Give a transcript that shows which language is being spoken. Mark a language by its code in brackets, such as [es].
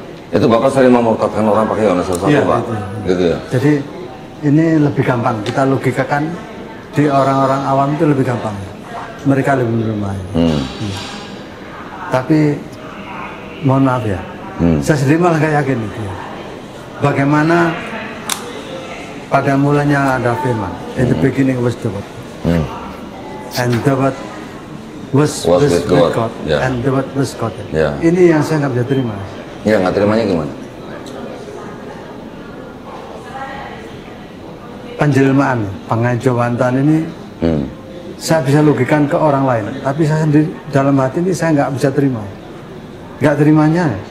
[id] Itu Bapak sering memurtadkan orang pakai Yohanes 1, ya, Pak? Gitu ya? Jadi ini lebih gampang, kita logikakan di orang-orang awam itu lebih gampang. Mereka lebih menerima. Tapi mohon maaf ya, saya sendiri malah gak yakin itu. Bagaimana pada mulanya ada firman, [en] in the beginning was the word, and the word was with God, and the word was God. [id] Ini yang saya nggak bisa terima. Ya, nggak terimanya gimana? Penjelmaan, pengajawantan ini saya bisa logikan ke orang lain, tapi saya sendiri dalam hati ini saya nggak bisa terima. Nggak terimanya.